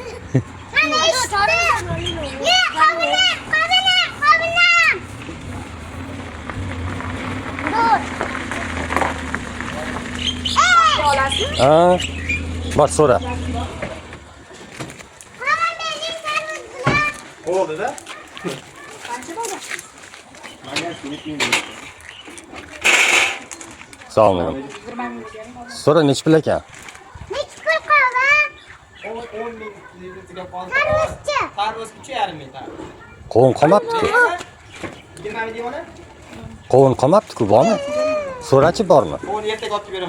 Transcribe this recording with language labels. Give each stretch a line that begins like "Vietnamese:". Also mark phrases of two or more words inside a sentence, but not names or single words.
Uzbek: Mana eshitdim. Ye, qobilam. Dur. Ha. Bor, so'ra. Qog'on bering tarvuzlar. Bo'ldi-da. Sağ olun. So'ra nech pul ekan? Nechi pul qog'on? 10 ming litrga qoldi. Tarvuzchi. Tarvuz 3,5 ming tarvuz. Qovun qolmabdi-ku. 20 ming deyapman. Qovun qolmabdi-ku, bormi? So'rachi bormi? Onu ertaga olib beraman.